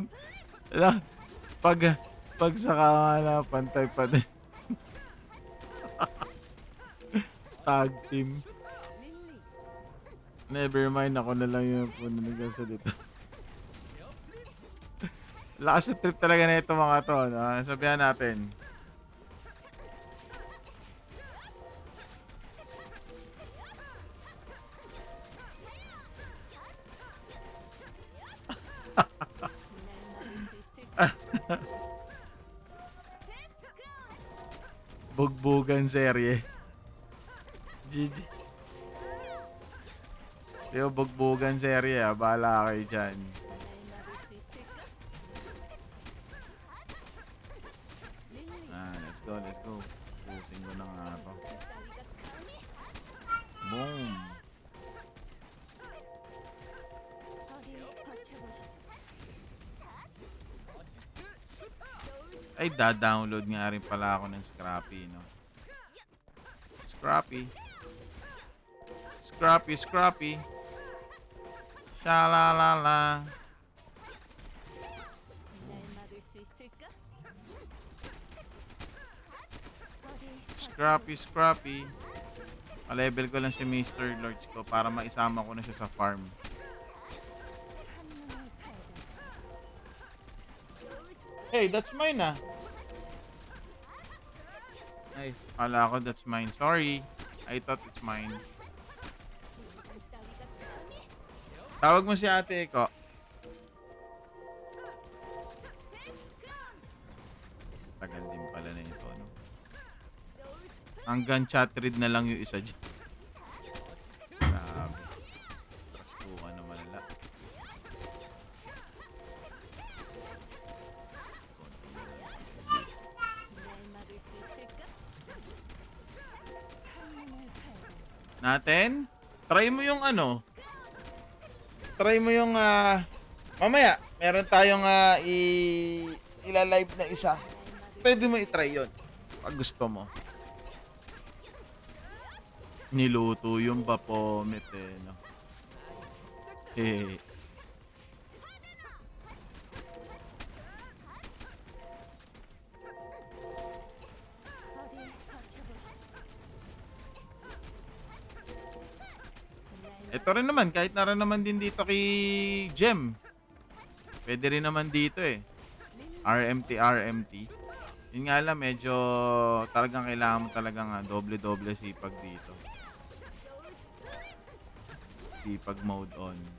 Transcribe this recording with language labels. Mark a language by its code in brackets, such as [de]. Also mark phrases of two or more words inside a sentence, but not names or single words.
[tl] Ala, pag sa kamala, pantay pa din. [en] Tag team. [ko] 릴리 [en] Never mind, [tl] ako na lang yung puno nagsasalita. Lakas na trip talaga na ito mga to. No? Sabihan natin. [ko] 날 막을 수 있을까? [tl] Bugbugan serye. GG. Yung bugbugan serye, bahala kayo dyan. [ko] 날 막을 수 있을까? 릴리 [en] Let's go, let's go. [tl] Pusing ko na nga to. [ko] 따위가 감히 [tl] Boom. [ko] 어디 버텨보시죠. [tl] Ay, da-download nga rin pala ako ng Scrappy, no? Scrappy. Scrappy, Scrappy. Shalalala. [ko] 날 막을 수 있을까? 어디 [tl] Scrappy, Scrappy. Pa-level ko lang si Mr. Lords ko para maisama ko na siya sa farm. [ko] 한눈을 팔다. [en] Hey, that's mine ah. [tl] Ay, kala ko [en] that's mine. [tl] Sorry. [en] I thought it's mine. [ko] 인간 따위가 감히 [tl] Tawag mo si ate ko. Tagal din pala na ito, no? Hanggang [en] chat read [tl] na lang yung isa dyan. Grabe. Trasukan na malala. [ko] 날 막을 수 있을까? 한눈을 팔다. [tl] Natin? Try mo yung ano? Try mo yung mamaya, meron tayong ila-live na isa. [ko] 날 막을 [tl] Pwede mo i-try yun. Pag gusto mo. Niluto yung Baphomet eh, no? Eh. [ko] 어디 버텨보시죠. 날 [tl] Ito rin naman, kahit naran naman din dito kay Jem. Pwede rin naman dito eh. RMT, RMT. Yun nga lang, medyo talagang kailangan mo talagang doble-doble sipag dito. Sipag [en] mode on.